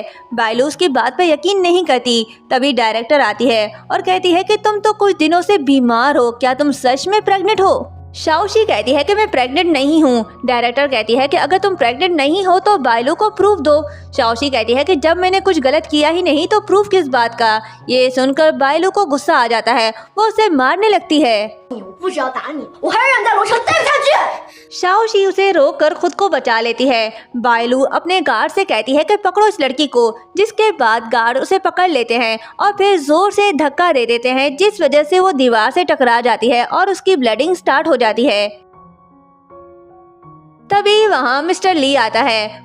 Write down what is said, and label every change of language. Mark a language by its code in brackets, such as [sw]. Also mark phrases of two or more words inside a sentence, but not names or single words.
[hi] बायलू उसकी बात पर यकीन नहीं करती। तभी डायरेक्टर आती है और कहती है कि तुम तो कुछ दिनों से बीमार हो, क्या तुम सच में प्रेग्नेंट हो? शाओशी कहती है कि मैं प्रेग्नेंट नहीं हूँ। डायरेक्टर कहती है कि अगर तुम प्रेग्नेंट नहीं हो तो बायलू को प्रूफ दो। शाओशी कहती है कि जब मैंने कुछ गलत किया ही नहीं तो प्रूफ किस बात का। ये सुनकर बायलू को गुस्सा आ जाता है, वो उसे मारने लगती है। [zh] 我不只要打你，我还要让你在楼上待不下去。 [hi] शाओशी उसे रोककर खुद को बचा लेती है। बायलू अपने गार्ड से कहती है कि पकड़ो इस लड़की को, जिसके बाद गार्ड उसे पकड़ लेते हैं और फिर जोर से धक्का दे देते हैं, जिस वजह से वो दीवार से टकरा जाती है और उसकी [en] bleeding start [hi] हो जाती है। तभी वहाँ मिस्टर ली आता है।